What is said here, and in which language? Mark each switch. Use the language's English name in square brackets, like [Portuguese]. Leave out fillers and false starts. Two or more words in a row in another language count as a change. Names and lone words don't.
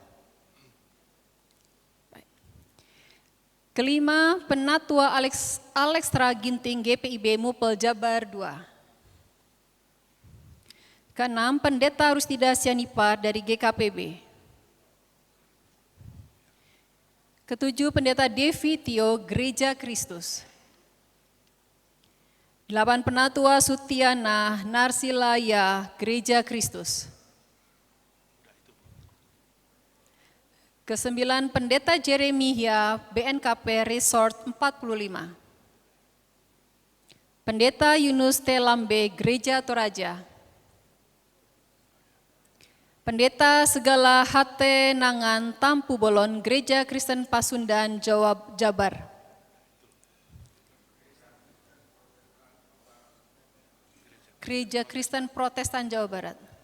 [Indonesian] Kelima, Penatua Alextra Ginting GPIB Mupel Jabar 2. Keenam, Pendeta Rustida Sianipar dari GKPB. Ketujuh, Pendeta Devi Tio Gereja Kristus. 8, Penatua Sutiana Narsilaya Gereja Kristus. Ke-9, Pendeta Jeremia BNKP Resort 45. Pendeta Yunus T. Lambe Gereja Toraja. Pendeta Segala HT Nangan Tampu Bolon Gereja Kristen Pasundan Jabar. Gereja Kristen Protestan Jawa Barat.